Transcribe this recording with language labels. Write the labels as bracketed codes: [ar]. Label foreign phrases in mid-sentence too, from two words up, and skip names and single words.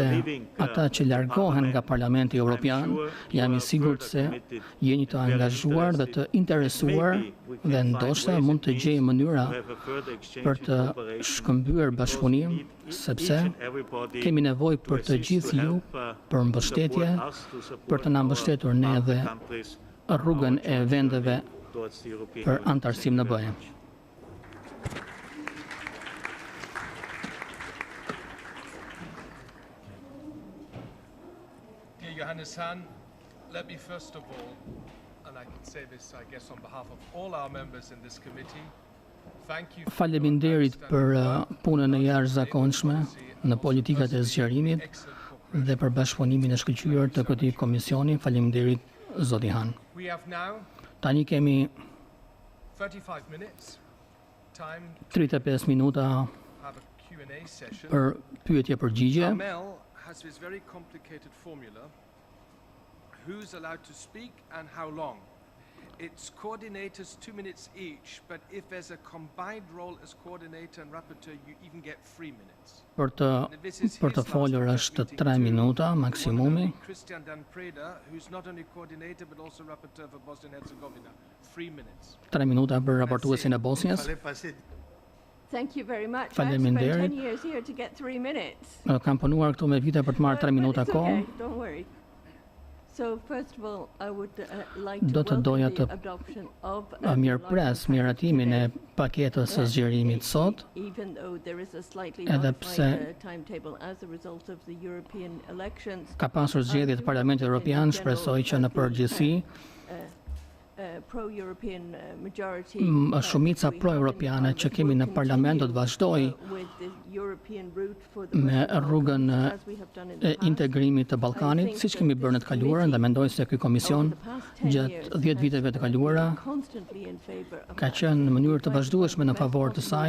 [sq] ata që largohen nga Parlamenti Europian, jam i sigurt se jeni të angazhuar dhe të interesuar dhe ndoshta mund të gjejë mënyra për të shkëmbyer bashkëpunim, sepse kemi nevojë për të gjithë ju për mbështetje, për të na mbështetur ne dhe rrugën e vendeve për antarësim në BE. [en] Johanes Hahn, let me first of all, and I can say this, I guess, on behalf of all our members in this committee, thank you. [sq] Faleminderit për punën e jashtëzakonshme në politikat e zgjerimit dhe për bashkëpunimin e shkëlqyer të këtij komisioni. Faleminderit zoti Hahn. Tani kemi [en] 35 minutes. Time [sq] 35 minuta [en] have a Q&A session. [sq] për pyetje-përgjigje. [en] Amel has this very complicated formula. Who's allowed to speak and how long? It's coordinators 2 minutes each, but if there's a combined role as coordinator and rapporteur, you even get 3 minutes. [sq] Për të folur është 3 minuta maksimumi. [en] Christian Dan Preda, who's not only coordinator but also rapporteur for Bosnia and Herzegovina, 3 minutes. [sq] 3 minuta për raportuesin e Bosnjës. [en] Thank you very much. I spent 10 years here to get 3 minutes. [sq] Kam punuar këtu me vite për të marrë 3 minuta kohë. [en] Don't worry. So first of all, I would like [sq] Do [en] to [sq] të doja [en] welcome [sq] të [en] the adoption of [sq] miratimin e paketës së zgjerimit sot, [en] even though there is a slightly [sq] edhe [en] modified timetable as a result of the European elections. [sq] Ka pasur zgjedhje të Parlamentit Europian, shpresoj që në përgjithësi [en] pro-European majority [sq] shumica pro-europiane që kemi në parlament do të vazhdoj me rrugën e integrimit të Ballkanit, siç kemi bërë në të kaluarën, dhe mendoj se ky komision gjatë 10 viteve të kaluara ka qenë në mënyrë të vazhdueshme në favor të saj.